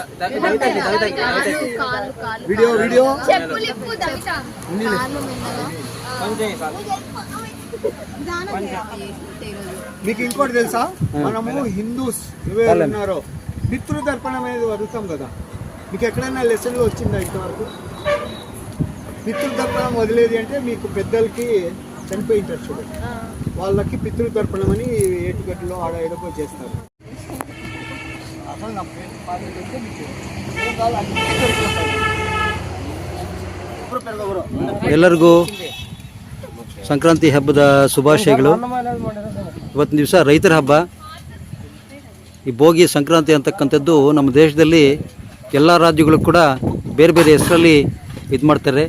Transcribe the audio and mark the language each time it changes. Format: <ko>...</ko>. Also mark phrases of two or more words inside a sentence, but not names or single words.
<te>వీడియో వీడియో మీకు ఇంకోటి తెలుసా, మనము హిందూస్ ఎవరు ఉన్నారో పితృతర్పణం అనేది వదులుతాం కదా. మీకు ఎక్కడైనా లెసన్లో వచ్చిందా ఇంతవరకు? పితృతర్పణం వదిలేది అంటే మీకు పెద్దలకి చనిపోయింటారు చూడండి, వాళ్ళకి పితృతర్పణం అని ఏటుగట్టులో ఆడ ఏడకో చేస్తారు.</te> <kn>ಎಲ್ಲರಿಗೂ ಸಂಕ್ರಾಂತಿ ಹಬ್ಬದ ಶುಭಾಶಯಗಳು. ಇವತ್ತಿನ ದಿವಸ ರೈತರ ಹಬ್ಬ. ಈ ಭೋಗಿ ಸಂಕ್ರಾಂತಿ ಅಂತಕ್ಕಂಥದ್ದು ನಮ್ಮ ದೇಶದಲ್ಲಿ ಎಲ್ಲ ರಾಜ್ಯಗಳು ಕೂಡ ಬೇರೆ ಬೇರೆ ಹೆಸರಲ್ಲಿ ಇದು ಮಾಡ್ತಾರೆ.</kn>